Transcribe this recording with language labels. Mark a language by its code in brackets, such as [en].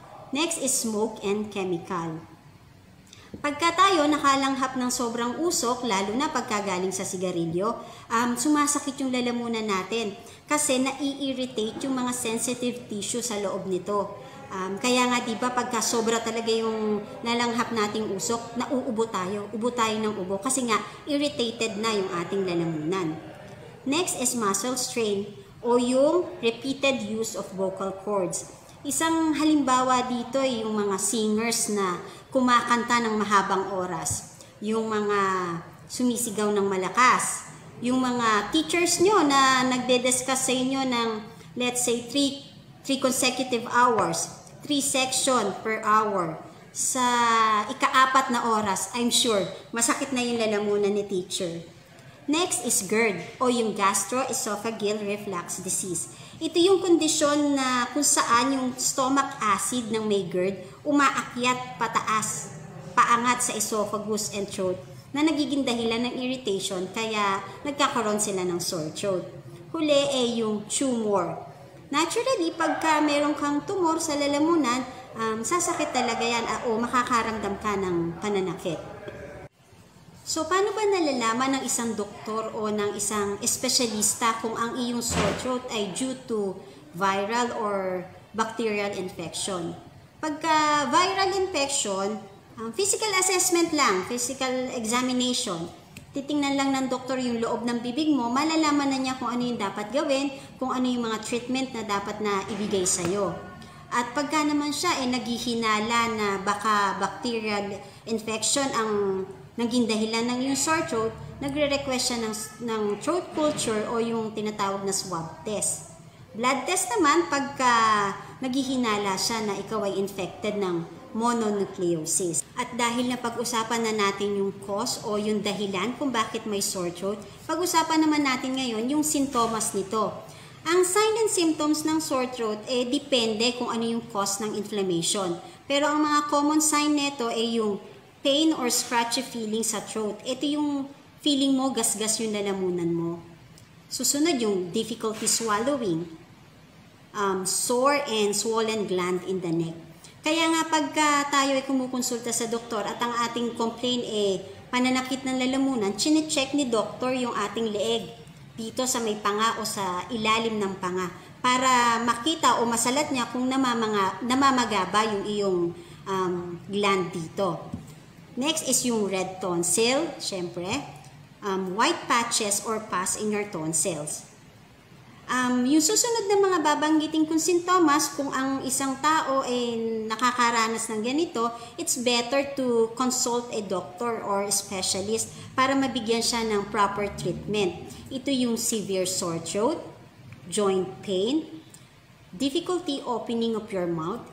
[en] Next is smoke and chemical. [tl] Pagka tayo nakalanghap ng sobrang usok, lalo na pagkagaling sa sigarilyo, sumasakit yung lalamunan natin kasi nai-irritate yung mga sensitive tissue sa loob nito. Kaya nga diba pagka sobra talaga yung nalanghap nating usok, nauubo tayo ng ubo kasi nga irritated na yung ating lalamunan. [en] Next is muscle strain [tl] o yung [en] repeated use of vocal cords. [tl] Isang halimbawa dito ay yung mga singers na kumakanta ng mahabang oras, yung mga sumisigaw ng malakas, yung mga teachers nyo na nagde-discuss sa inyo ng [en] let's say 3 consecutive hours, 3 section per hour [tl] sa ika-4 na oras, [en] I'm sure [tl] masakit na yung lalamunan ni teacher. [en] Next is GERD [tl] o yung [en] gastroesophageal reflux disease. [tl] Ito yung kondisyon na kung saan yung stomach acid ng may GERD umaakyat pataas, paangat sa esophagus and throat na nagiging dahilan ng irritation kaya nagkakaroon sila ng sore throat. Huli ay yung tumor. Naturally, pagka meron kang tumor sa lalamunan, sasakit talaga yan o makakaramdam ka ng pananakit. So, paano ba nalalaman ng isang doktor o ng isang espesyalista kung ang iyong sore throat ay [en] due to viral or bacterial infection? Pagka viral infection, physical assessment lang, physical examination. [tl] Titingnan lang ng doktor yung loob ng bibig mo, malalaman na niya kung ano yung dapat gawin, kung ano yung mga treatment na dapat na ibigay sa'yo. At pagka naman siya ay naghihinala na baka bacterial infection ang naging dahilan ng yung sore throat, nagre-request siya ng throat culture o yung tinatawag na swab test. Blood test naman pagka naghihinala siya na ikaw ay infected ng mononucleosis. At dahil na pag-usapan na natin yung cause o yung dahilan kung bakit may sore throat, pag-usapan naman natin ngayon yung sintomas nito. Ang [en] sign and symptoms [tl] ng sore throat depende kung ano yung cause ng inflammation. Pero ang mga common sign nito ay yung [en] pain or scratchy feeling [tl] sa throat. Ito yung feeling mo, gasgas yung lalamunan mo. [en] Susunod yung difficulty swallowing, sore and swollen gland in the neck. [tl] Kaya nga pagka tayo ay kumukonsulta sa doktor at ang ating complaint pananakit ng lalamunan, chine-check ni doktor yung ating leeg dito sa may panga o sa ilalim ng panga para makita o masalat niya kung namamaga ba yung iyong gland dito. [en] Next is [tl] yung [en] red tonsil, [tl] syempre, [en] white patches or pus in your tonsils. [tl] Yung susunod na mga babanggitin kong sintomas, kung ang isang tao ay nakakaranas ng ganito, [en] it's better to consult a doctor or a specialist [tl] para mabigyan siya ng proper treatment. [en] Ito yung severe sore throat, joint pain, difficulty opening of your mouth.